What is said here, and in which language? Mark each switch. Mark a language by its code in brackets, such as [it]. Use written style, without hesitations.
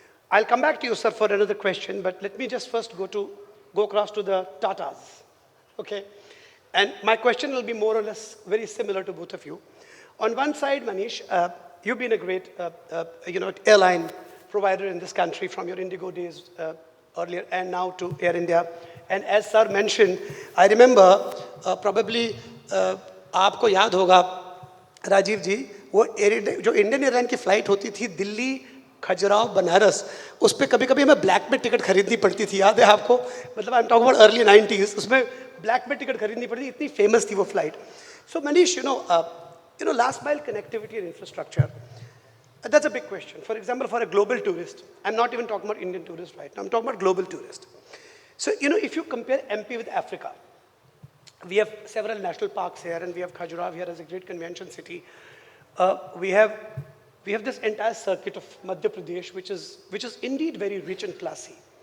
[en] I'll come back to you, sir, for another question, but let me just first go across to the Tatas, okay? And my question will be more or less very similar to both of you. On one side, Manish, you've been a great, airline provider in this country from your Indigo days earlier and now to Air India. And as sir mentioned, I remember probably [hi] आपको याद होगा राजीव जी वो जो Indian airline की flight होती थी दिल्ली खजुराहो बनारस उस पर कभी कभी हमें ब्लैक में टिकट खरीदनी पड़ती थी याद है आपको मतलब [en] I am talking about early 90s [hi] उसमें ब्लैक में टिकट खरीदनी पड़ती थी इतनी फेमस थी वो flight [en] So Manish last mile connectivity and infrastructure That's a big question. For example, for a global tourist, I'm not even talking about Indian tourist right now, I'm talking about global tourist. So, if you compare MP with Africa, we have several national parks here, and we have Khajuraho here as a great convention city. We have this entire circuit of Madhya Pradesh, which is indeed very rich and classy.